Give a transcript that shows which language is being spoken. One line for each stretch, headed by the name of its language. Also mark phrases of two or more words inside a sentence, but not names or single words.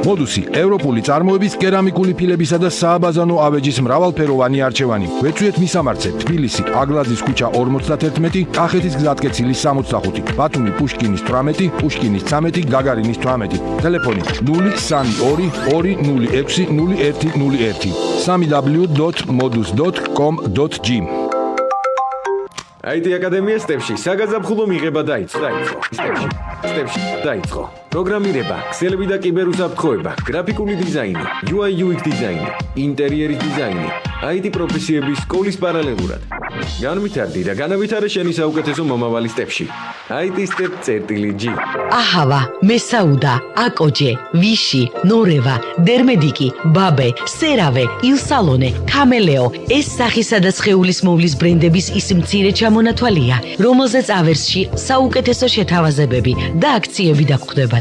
Georgian: მოდუსი ევროპული წარმოების კერამიკული ფილებისა და სააბაზანო ავეჯის მრავალფეროვანი არჩევანი ვეცუეთ მისამართზე თბილისი აგლაძის ქუჩა 51 კახეთის გზატკეცილის 65 ბათუმი პუშკინის 18 პუშკინის 13 გაგარინის 18 ტელეფონი 03220600101 www.modus.com.g IT აკადემია სტეპში საგაზაფხულო მიღება დაიწყო. სტეპში დაიწყო. პროგრამირება, ქსელები და კიბერუსაფრთხოება, გრაფიკული დიზაინი, UI UX დიზაინი, ინტერიერის დიზაინი, IT პროფესიების სკოლის პარალელურად. განვითარდი და განავითარე შენი საუკეთესო მომავალი სტეპში. IT step.g. აჰავა, მესაუდა, აკოჯე, ვიში, ნორევა, დერმედიკი, ბაბე, სერავე, ილსალონე, კამელეო ეს სახისა და სხეულის მოვლის ბრენდების ის მცირე ჩამონათვალია, რომელზეც ავერსში საუკეთესო შეთავაზებები და აქციები დაგხვდებათ.